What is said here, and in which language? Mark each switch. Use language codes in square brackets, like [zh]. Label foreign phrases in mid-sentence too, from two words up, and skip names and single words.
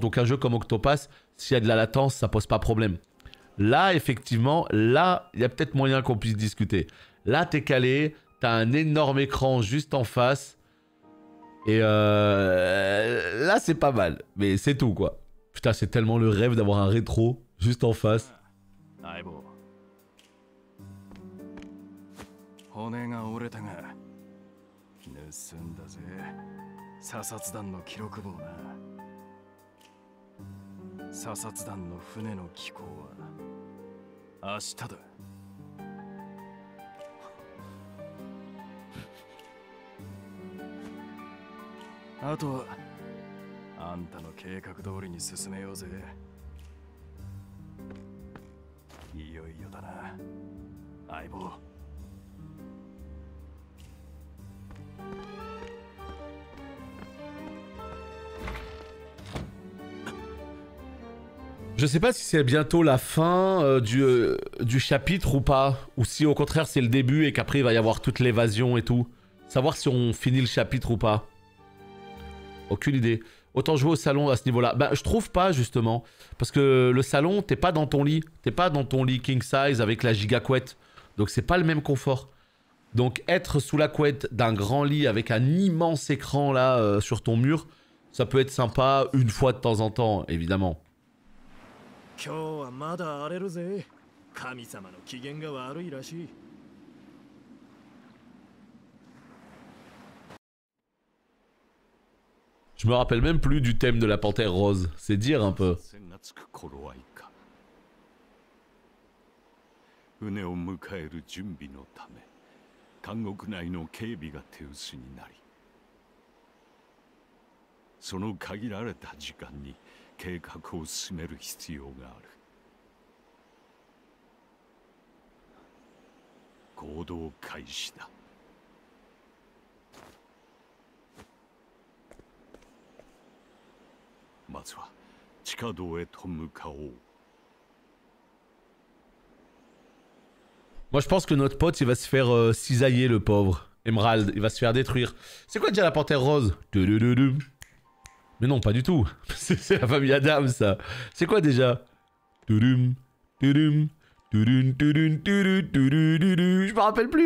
[fr] Donc un jeu comme Octopass, s'il y a de la latence, ça pose pas problème. Là, effectivement, là, il y a peut-être moyen qu'on puisse discuter. Là, t'es calé, t'as un énorme écran juste en face. Et là, c'est pas mal. Mais c'est tout, quoi. Putain, c'est tellement le rêve d'avoir un rétro juste en face. [ja] 骨が折れたが盗んだぜ査察団の記録簿な査察団の船の寄港は明日だあとはあんたの計画通りに進めようぜいよいよだな相棒 [fr] Je sais pas si c'est bientôt la fin du chapitre ou pas. Ou si au contraire c'est le début et qu'après il va y avoir toute l'évasion et tout. Savoir si on finit le chapitre ou pas. Aucune idée. Autant jouer au salon à ce niveau-là. Bah je trouve pas justement. Parce que le salon, t'es pas dans ton lit. T'es pas dans ton lit [en] king size [fr] avec la giga couette. Donc c'est pas le même confort. Donc être sous la couette d'un grand lit avec un immense écran là sur ton mur, ça peut être sympa une fois de temps en temps, évidemment. [ja] 今日はまだ荒れるぜ神様の機嫌が悪いらしい [fr] Je me rappelle même plus du thème de la panthère rose, c'est dire un peu. [ja] 船を迎える準備のため監獄内の警備が手薄になりその限られた時間に計画を進める必要がある行動開始だまずは地下道へと向かおう [fr] Moi je pense que notre pote il va se faire cisailler le pauvre. Emerald, il va se faire détruire. C'est quoi déjà la panthère rose? Mais non, pas du tout. C'est la famille Adam ça. C'est quoi déjà? Je me rappelle plus.